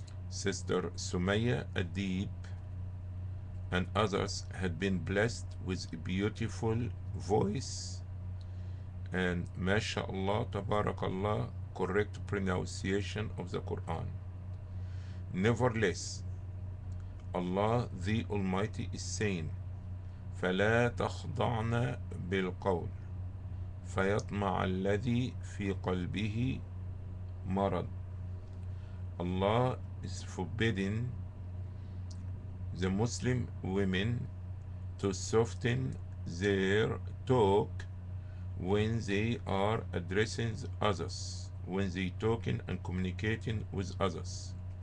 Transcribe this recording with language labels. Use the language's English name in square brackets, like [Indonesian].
[English] Sister Summaya Eddeb and others had been blessed with a beautiful voice and mashallah, tabarakallah, correct pronunciation of the Quran. Nevertheless, Allah the Almighty is saying, [Arabic] فَلَا تَخْضَعْنَ بِالْقَوْلِ فَيَطْمَعَ الَّذِي فِي قَلْبِهِ مَرَضٌ. [English] Allah is forbidding the Muslim women to soften their talk when they are addressing others, when they talking and communicating with others.